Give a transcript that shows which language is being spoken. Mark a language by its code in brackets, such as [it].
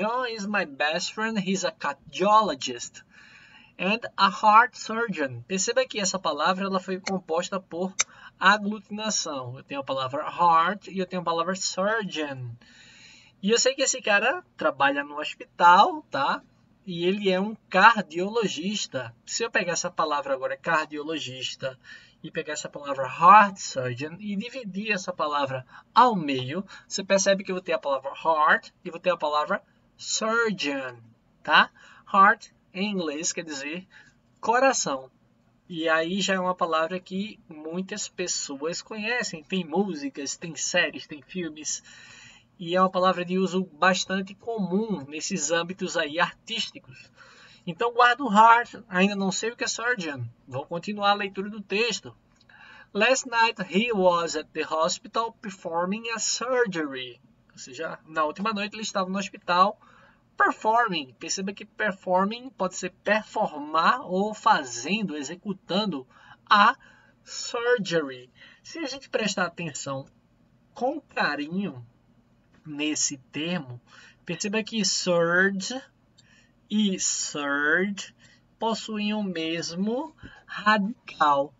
[en] John is my best friend, he's a cardiologist. And a heart surgeon. [pt] Perceba que essa palavra ela foi composta por aglutinação. Eu tenho a palavra heart e eu tenho a palavra surgeon. E eu sei que esse cara trabalha no hospital, tá? E ele é um cardiologista. Se eu pegar essa palavra agora, cardiologista, e pegar essa palavra heart surgeon e dividir essa palavra ao meio, você percebe que eu vou ter a palavra heart e vou ter a palavra surgeon, tá? Heart, em inglês, quer dizer coração. E aí já é uma palavra que muitas pessoas conhecem. Tem músicas, tem séries, tem filmes. E é uma palavra de uso bastante comum nesses âmbitos aí artísticos. Então guarda o heart, ainda não sei o que é surgeon. Vou continuar a leitura do texto. [en] Last night he was at the hospital performing a surgery. [pt] Ou seja, na última noite ele estava no hospital performing. Perceba que performing pode ser performar ou fazendo, executando a surgery. Se a gente prestar atenção com carinho nesse termo, perceba que surge e surge possuem o mesmo radical.